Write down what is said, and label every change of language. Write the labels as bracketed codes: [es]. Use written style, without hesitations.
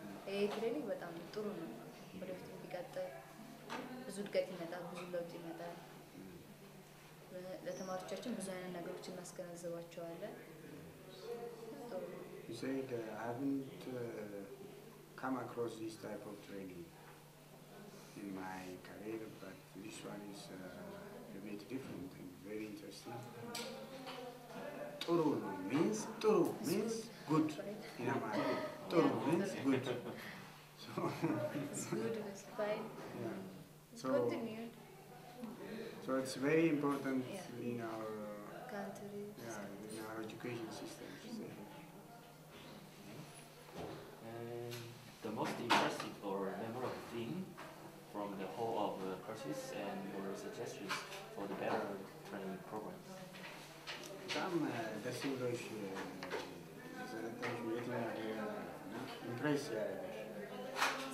[am] ይሄ ትሬኒንግ በጣም ጥሩ ነው ወደፊት ቢቀጥል ብዙ እድገት ይመጣል ብዙ ለውጥ ይመጣል ለተማሪዎቻችን ብዙ አይነት ነገሮችን እናስገነዝባቸዋለን [en] You said I haven't come across this type of training in my career, but this one is a bit different and very interesting. Turu means good in Amharic. Turu means good. So it's good, it's fine. yeah. It's So continued. So it's very important in our Country. in our education system. And the most impressive or memorable thing from the whole of the courses and your suggestions for the better training program? [am] በጣም ደስ ብሎሽ የሰለጠንሽ የትኛው ኢምፕሬስ ያደረገሽ?